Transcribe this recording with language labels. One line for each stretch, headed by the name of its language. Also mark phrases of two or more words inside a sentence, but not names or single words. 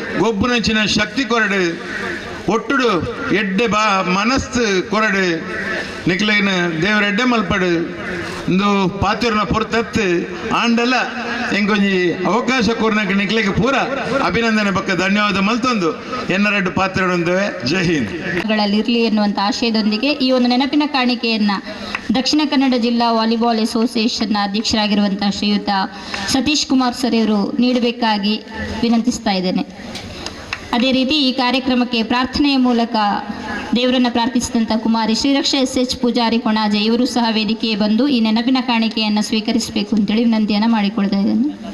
Tulu: ಗೊಬ್ಬುನಂಚಿನ ಶಕ್ತಿ ಕೊರಡು ಒಟ್ಟುಡು ಎಡ್ಡೆ ಮನಸ್ಸು ಕೊರಡು ನಿಕ್ಲೇನ ದೇವರ ಎಡ್ಡೆ ಮಲ್ಪಡು ಒಂದು ಪಾತ್ರನ ಪೊರ್ತತ್ತು ಆಂಡಲ ಎಂಕೊಂಜಿ ಅವಕಾಶ ಕೊರ್ನಕ್ಕೆ ನಿಕ್ಲೆಗೆ ಪೂರ ಅಭಿನಂದನೆ ಪಕ್ಕ ಧನ್ಯವಾದ ಮಲ್ತೊಂದು ಎನ್ನರೆಡ್ಡು ಪಾತ್ರಗಳೊಂದಿವೆ.
Hindi: जय हिंद.
Kannada: ಗಳಲ್ಲಿರಲಿ ಎನ್ನುವಂಥ ಆಶಯದೊಂದಿಗೆ ಈ ಒಂದು ನೆನಪಿನ ಕಾಣಿಕೆಯನ್ನು ದಕ್ಷಿಣ ಕನ್ನಡ ಜಿಲ್ಲಾ ವಾಲಿಬಾಲ್ ಅಸೋಸಿಯೇಷನ್ನ ಅಧ್ಯಕ್ಷರಾಗಿರುವಂಥ ಶ್ರೀಯುತ ಸತೀಶ್ ಕುಮಾರ್ ಸರ್ ಇವರು ನೀಡಬೇಕಾಗಿ ವಿನಂತಿಸ್ತಾ ಇದ್ದೇನೆ. ಅದೇ ರೀತಿ ಈ ಕಾರ್ಯಕ್ರಮಕ್ಕೆ ಪ್ರಾರ್ಥನೆಯ ಮೂಲಕ ದೇವರನ್ನು ಪ್ರಾರ್ಥಿಸಿದಂಥ ಕುಮಾರಿ ಶ್ರೀರಕ್ಷಾ SH ಪೂಜಾರಿ ಕೊಣಾಜೆ ಇವರು ಸಹ ವೇದಿಕೆಗೆ ಬಂದು ಈ ನೆನಪಿನ ಕಾಣಿಕೆಯನ್ನು ಸ್ವೀಕರಿಸಬೇಕು ಅಂತೇಳಿ ವಿನಂತಿಯನ್ನು ಮಾಡಿಕೊಳ್ತಾ ಇದ್ದೇನೆ.